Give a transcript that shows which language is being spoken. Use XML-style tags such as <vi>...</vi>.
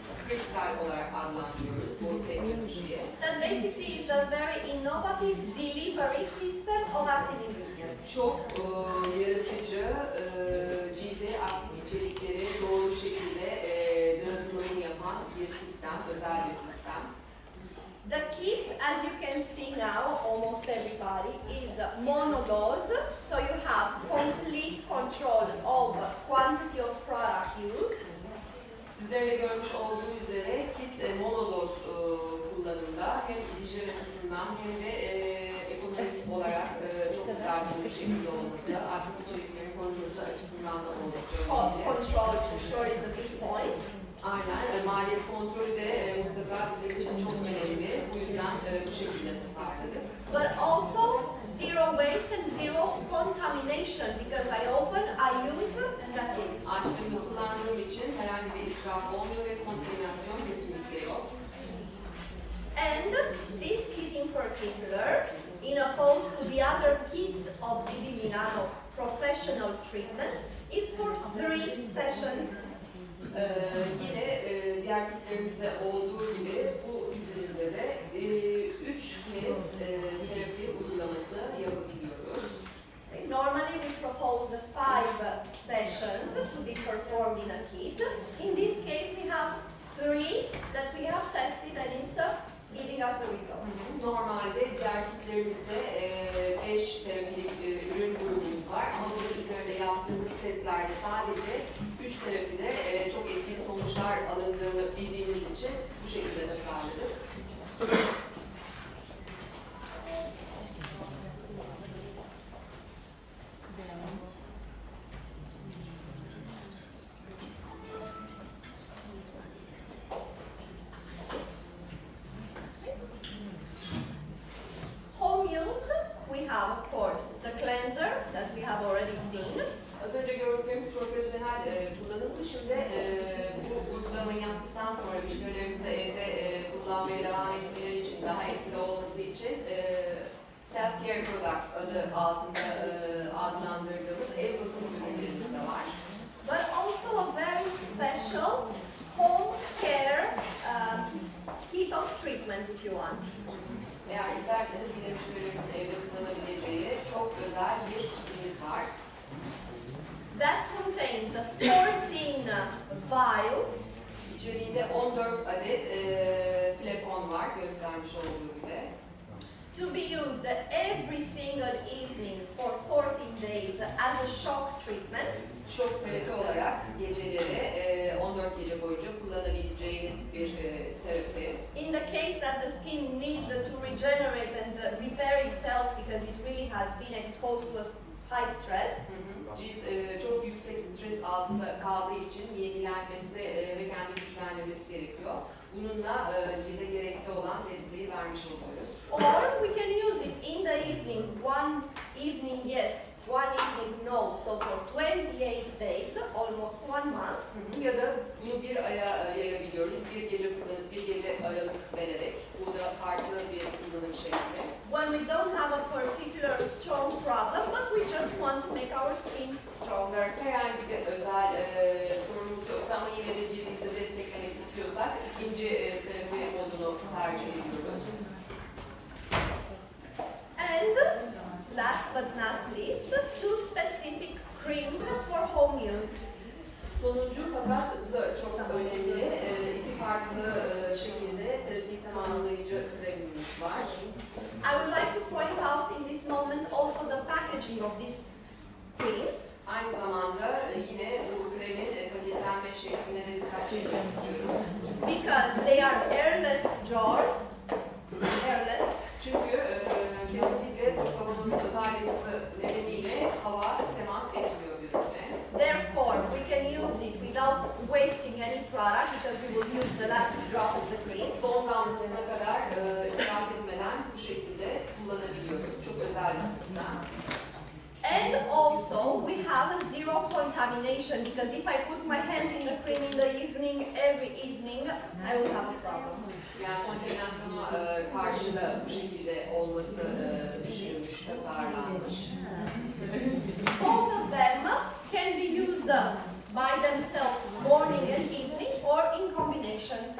<tr>metal olarak adlandırıyoruz bu teknolojiyi.</tr> <en>That basically is a very innovative delivery system of active ingredients.</en> <tr>Çok yaratıcı, cilde aktif içerikleri doğru şekilde dağıtımını yapan bir sistem, özel bir sistem.</tr> <en>The kit, as you can see now, almost everybody, is monodose, so you have complete control of quantity of product used.</en> <tr>Sizlerin de görmüş olduğu üzere kit monodoz kullanımda hem hijyen açısından hem de ekonomik olarak çok güzel bir şekilde olması, aktif içeriklerin korunması açısından da oldukça</tr> <en>Cost</en> <tr>önemli.</tr> <en>control, I'm sure, is a big point.</en> <tr>Aynen, maliyet kontrolü de mutlaka bizim için çok önemli. Bu yüzden bu şekilde tasarladık.</tr> <en>But also zero waste and zero contamination, because I open, I use, and that's it.</en> <tr>Açtığımda kullandığım için herhangi bir israf olmuyor ve kontaminasyon kesinlikle yok.</tr> <en>And this kit in particular, in opposed to the other kits of BB Milano professional treatments, is for 3 sessions.</en> <tr>Yine diğer kitlerimizde olduğu gibi bu kitimizde de 3 kez terapi uygulaması yapabiliyoruz.</tr> <en>Normally we propose 5 sessions to be performed in a kit. In this case we have 3 that we have tested and it's giving us the result.</en> <tr>Normalde diğer kitlerimizde 5 terapilik ürün grubumuz var ama bunun üzerinde yaptığımız testlerde sadece 3 terapide çok etkili sonuçlar alındığını bildiğimiz için bu şekilde tasarladık.</tr> <en>Home use, we have of course the cleanser that we have already seen.</en> <tr>Az önce gördüğümüz profesyonel kullanım dışında bu uygulamayı yaptıktan sonra müşterilerimize evde kullanmaya devam etmeleri için daha etkili olması için</tr> <en>self-care products</en> <tr>adı altında adlandırdığımız ev bakım ürünlerimiz de var.</tr> <en>But also a very special home care kit of treatment if you want.</en> <tr>Eğer isterseniz yine müşterilerimizin evde kullanabileceği çok özel bir kitimiz var.</tr> <en>That contains 14 vials.</en> <tr>İçeriğinde 14 adet flakon var göstermiş olduğu gibi.</tr> <en>To be used every single evening for 14 days as a shock treatment.</en> <tr>Şok terapi olarak geceleri 14 gece boyunca kullanabileceğiniz bir terapi.</tr> <en>In the case that the skin needs to regenerate and repair itself because it really has been exposed to a high stress.</en> <tr>Cilt çok yüksek stres altında kaldığı için yenilenmesi ve kendi güçlendirmesi gerekiyor. Bununla cilde gerekli olan desteği vermiş oluyoruz.</tr> <en>Or we can use it in the evening, one evening yes, one evening no. So for 28 days, almost 1 month.</en> <tr>Ya da bunu bir aya yayabiliyoruz. Bir gece kullanıp bir gece aralık vererek. Bu da farklı bir kullanım şekli.</tr> <en>When we don't have a particular strong problem, but we just want to make our skin stronger.</en> <tr>Herhangi bir özel sorunumuz yoksa ama yine de cildimizi desteklemek istiyorsak ikinci terapi modunu tercih ediyoruz.</tr> <en>And last but not least, 2 specific creams for home use.</en> <tr>Sonuncu fakat bu da çok önemli. 2 farklı şekilde terapi tamamlayıcı kremimiz var.</tr> <en>I would like to point out in this moment also the packaging of these creams.</en> <tr>Aynı zamanda yine bu kremin paketlenme şekline de dikkat çekmek istiyorum.</tr> <en>Because they are airless jars, airless.</en> <tr>Çünkü kesinlikle bu kavanozun özel yapısı nedeniyle hava temas etmiyor ürünle.</tr> <en>Therefore, we can use it without wasting any product because we will use the last drop of the cream.</en> <tr>Son damlasına kadar israf etmeden bu şekilde kullanabiliyoruz. Çok özel bir sistem.</tr> <en>And also, we have a zero contamination because if I put my hands in the cream in the evening, every evening, I will have a problem.</en> <tr>Yani kontaminasyona karşı da bu şekilde olması düşünülmüş, tasarlanmış.</tr> <en>Both of them can be used by themselves morning and evening or in combination.</en>